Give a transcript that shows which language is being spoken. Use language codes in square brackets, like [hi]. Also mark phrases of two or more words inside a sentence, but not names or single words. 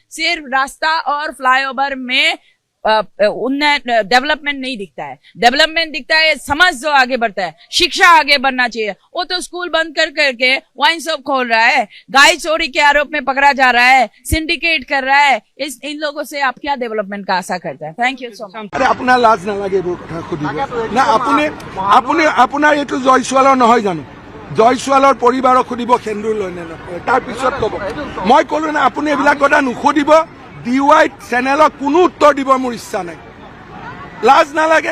[hi] सिर्फ रास्ता और फ्लाईओवर में डेवलपमेंट नहीं दिखता है। डेवलपमेंट दिखता है समाज जो आगे बढ़ता है, शिक्षा आगे बढ़ना चाहिए। वो तो स्कूल बंद कर करके [en] wine shop [hi] खोल रहा है, गाय चोरी के आरोप में पकड़ा जा रहा है, सिंडिकेट कर रहा है। इन लोगों से आप क्या डेवलपमेंट का आशा करते हैं? [en] thank you so much. [hi] अरे [as] আপোনাৰ লাজ নালাগে এইবোৰ কথা সুধিব না। আপোনাৰ এইটো জয়ছোৱালৰ নহয় জানো? জয়ছোৱালৰ পৰিবাৰক সুধিব সেন্দুৰ লৈ নে নকৰে, তাৰপিছত ক'ব। মই ক'লো না, আপুনি এইবিলাক কথা নুসুধিব। DY চেনেলক কোনো উত্তৰ দিব মোৰ ইচ্ছা নাই। লাজ নালাগে?